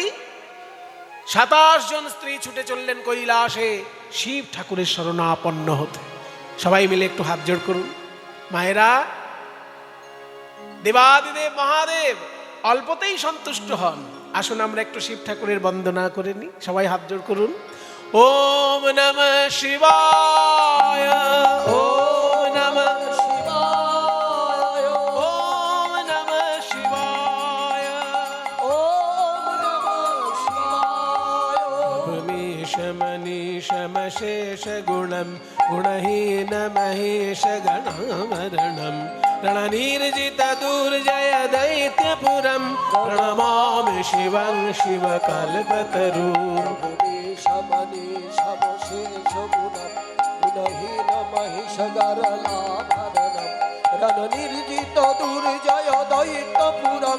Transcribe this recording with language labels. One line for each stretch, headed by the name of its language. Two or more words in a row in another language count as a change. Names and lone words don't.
Bangla: 27 জন স্ত্রী ছুটে চললেন কৈলাসে শিব ঠাকুরের শরণাপন্ন হতে। সবাই মিলে একটু হাত জোড় করুন। মায়েরা, দেবাদিদেব মহাদেব অল্পতেই সন্তুষ্ট হন, আসুন আমরা একটু শিব ঠাকুরের বন্দনা করে নিই। সবাই হাত জোড় করুন।
Sanskrit: ওম নমঃ শিবায়, ওম নমঃ শিবায়, ওম নমঃ শিবায়, ওম নমঃ শিবায়। মনীষ মনীষ মশেষ গুণম গুণহীন মহেশ গণমরণম रणनिर्जित दुर्जय दैत्यपुरं प्रणमामि शिवं शिवकल्पतरुं। रणनिर्जित दुर्जय दैत्यपुरं